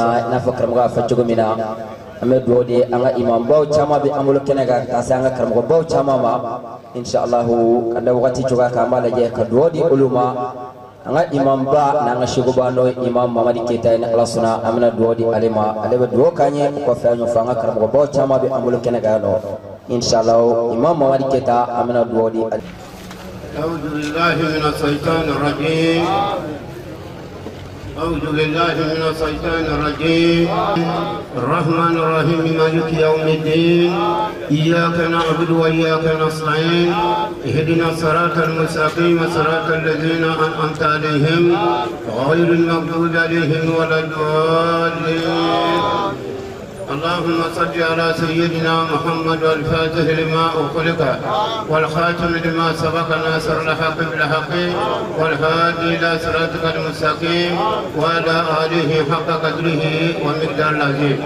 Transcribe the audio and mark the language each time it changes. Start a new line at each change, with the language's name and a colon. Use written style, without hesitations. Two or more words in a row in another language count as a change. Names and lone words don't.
Bambara: i n'a fɔ karamɔgɔ y'a fɔ cogo min na an bɛ dugawu di an ka imambaw caman bɛ an bolo kɛnɛ kan ka se an ka karamɔgɔbaw caman ma inshallahu ka da wagati cogoya kan an b'a lajɛ ka dugawu di olu ma an ka imamba n'an ka sheguba n'o ye imam Mamadi Keyita ye ni ala sɔnna an bɛna dugawu di ale ma ale bɛ dugawu k'an ye o kɔfɛ an y'o fɔ an ka karamɔgɔbaw caman bɛ an bolo kɛnɛ kan yan nɔ inshallah imam Mamadi Keyita an bɛna dugawu di ale.
Arabic: أعوذ بالله من الشيطان الرجيم أعوذ بالله من الشيطان الرجيم الرحمن الرحيم مالك يوم الدين إياك نعبد وإياك نستعين اهدنا الصراط المستقيم صراط الذين أنعمت عليهم غير المغضوب عليهم ولا الضالين اللهم صل على سيدنا محمد والفاتح لما أخلق والخاتم لما سبق ناصر الحق بالحق والهادي إلى صراطك المستقيم وعلى آله حق قدره ومقدار العظيم.